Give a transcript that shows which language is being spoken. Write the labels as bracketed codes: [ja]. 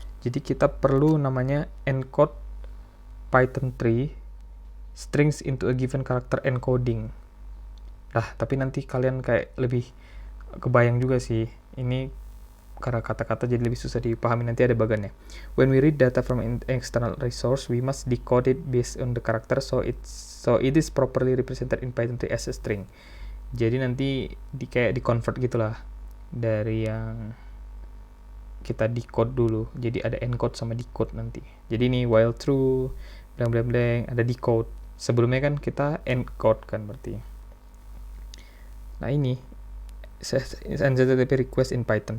[id] Jadi kita perlu namanya [en] encode Python 3 strings into a given character encoding. [id] Tapi nanti kalian kayak lebih kebayang juga sih. Ini karena kata-kata jadi lebih susah dipahami, nanti ada bagannya. [en] When we read data from an external resource, we must decode it based on the character, so it is properly represented in Python 3 as a string. [id] Jadi nanti kayak di convert gitulah dari yang kita decode dulu. Jadi ada encode sama decode nanti. Jadi ini while true, blank, ada decode. Sebelumnya kan kita encode kan berarti. Nah ini [en] HTTP request in Python.